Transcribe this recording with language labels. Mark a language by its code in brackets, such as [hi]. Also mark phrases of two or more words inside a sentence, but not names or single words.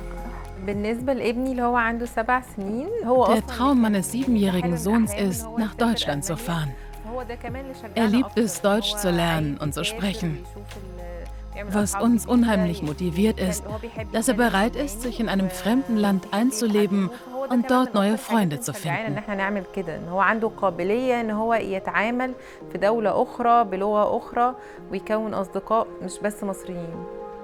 [de] Der Traum meines 7-jährigen Sohns ist, nach Deutschland zu fahren. Er liebt es, Deutsch zu lernen und zu sprechen. Was uns unheimlich motiviert ist, dass er bereit ist, sich in einem fremden Land einzuleben und dort neue Freunde zu finden. [ar] في دولة أخرى بلغة أخرى ويكون أصدقاء مش بس مصريين.